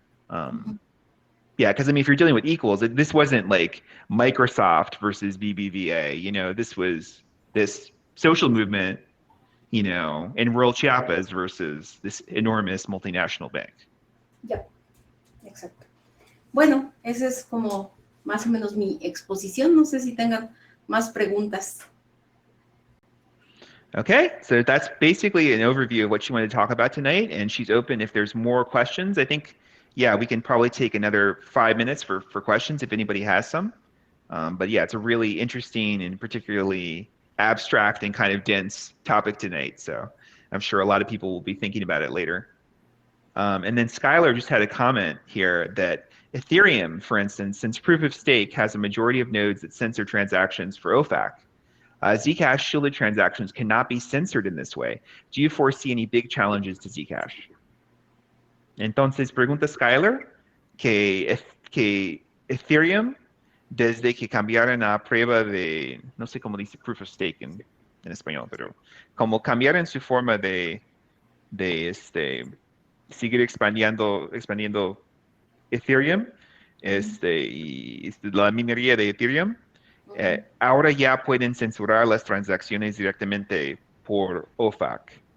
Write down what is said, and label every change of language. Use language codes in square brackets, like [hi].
[en] Yeah, because if you're dealing with equals, this wasn't like Microsoft versus BBVA. This was this social movement, in rural Chiapas versus this enormous multinational bank. [es] Ya, exacto. Bueno, esa es como más o menos mi exposición. No sé si tengan más preguntas. [en] Okay, so that's basically an overview of what she wanted to talk about tonight, and she's open if there's more questions. I think, yeah, we can probably take another 5 minutes for questions if anybody has some. But yeah, it's a really interesting and particularly abstract and kind of dense topic tonight, so I'm sure a lot of people will be thinking about it later. And then Skylar just had a comment here that Ethereum, for instance, since proof of stake has a majority of nodes that censor transactions for OFAC, Zcash shielded transactions cannot be censored in this way. Do you foresee any big challenges to Zcash? [es] Entonces, pregunta Skylar que Ethereum, desde que cambiaron a prueba de, no sé cómo dice [en] proof of stake [es] en español, pero como cambiaron su forma de seguir expandiendo Ethereum, y la minería de Ethereum, ahora ya pueden censurar las transacciones directamente por OFAC.